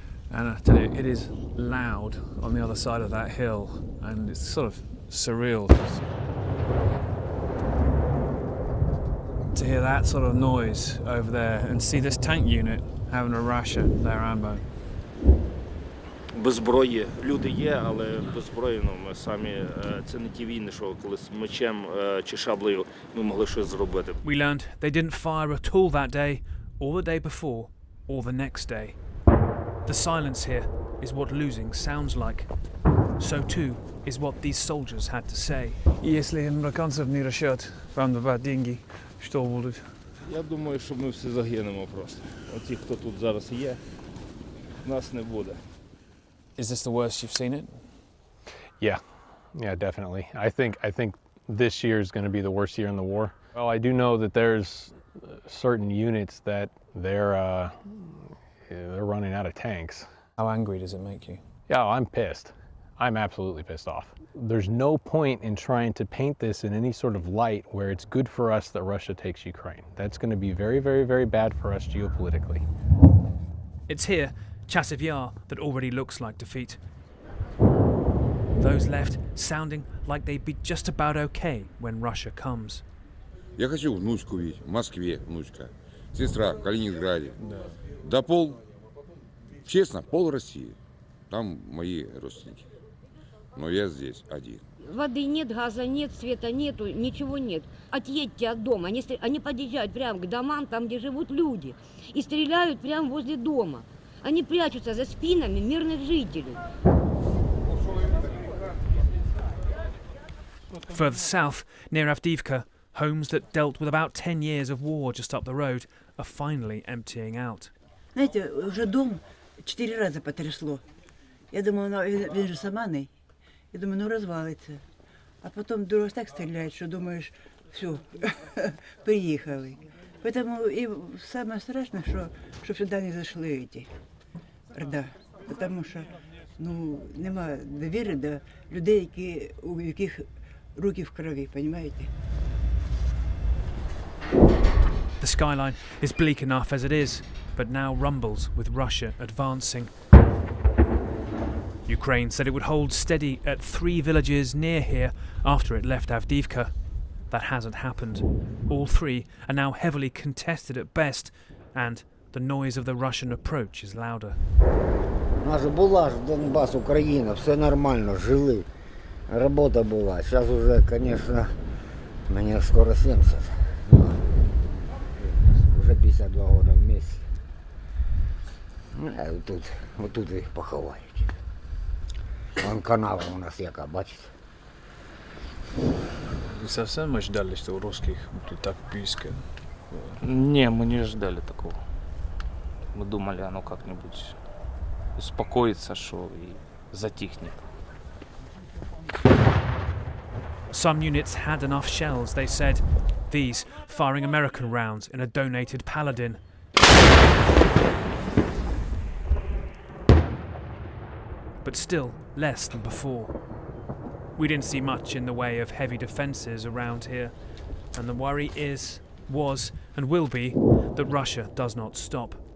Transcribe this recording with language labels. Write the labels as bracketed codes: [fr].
[en] And I tell you, it is loud on the other side of that hill, and it's sort of surreal to hear that sort of noise over there and see this tank unit having a ration their ammo. [uk] Без зброї люди є, але без зброї ми самі це не ті війни, що коли з мечем чи шаблею ми могли щось зробити. [en] We learned they didn't fire at all that day, or the day before, or the next day. The silence here is what losing sounds like. So too is what these soldiers had to say. [ru] Если американцев не решат вам давать деньги, что будет? [uk] Я думаю, що ми всі загинемо просто. Оті, хто тут зараз є, нас не буде. [en] Is this the worst you've seen it? Yeah, definitely. I think this year is going to be the worst year in the war. Well, I do know that there's certain units that they're running out of tanks. How angry does it make you? Yeah, I'm pissed. I'm absolutely pissed off. There's no point in trying to paint this in any sort of light where it's good for us that Russia takes Ukraine. That's going to be very, very, very bad for us geopolitically. It's here, Chasiv Yar, that already looks like defeat. Those left sounding like they'd be just about okay when Russia comes. [ru] Я хочу внучку видеть, в Москве внучка, сестра в Калининграде. Да честно, пол России, там мои родственники. Но я здесь один. Воды нет, газа нет, света нету, ничего нет. Отъедьте от дома. Они подъезжают прямо к домам, там, где живут люди, и стреляют прямо возле дома. Они прячутся за спинами мирных жителей. [en] Further south, near Avdiivka, homes that dealt with about 10 years of war just up the road are finally emptying out. [ru] Знаете, уже дом 4 раза потрясло. [uk] Я думала, він же саманий. Я думаю, ну розвалиться. А потім дорога так стріляють, що думаєш, все, приїхали. Поэтому і саме страшне, щоб сюди не зайшли эти орда. Тому що нема довіри до людей, у яких руки в крові, понимаете? [en] The skyline is bleak enough as it is, but now rumbles with Russia advancing. Ukraine said it would hold steady at 3 villages near here after it left Avdiivka. That hasn't happened. All 3 are now heavily contested at best, and the noise of the Russian approach is louder. [uk] У нас була ж Донбас, Україна, все нормально, жили, робота була. Зараз уже, конечно, мені скоро 70. [ru] Уже 52 года вместе. [uk] Вот тут їх поховають. Вон канава у нас яка, бачите. [ru] Вы совсем ждали, что у русских будет так близко? Не, мы не ждали такого. Мы думали, оно как-нибудь успокоится, что и затихнет. [en] Some units had enough shells, they said. These firing American rounds in a donated Paladin. But still less than before. We didn't see much in the way of heavy defences around here, and the worry was and will be that Russia does not stop.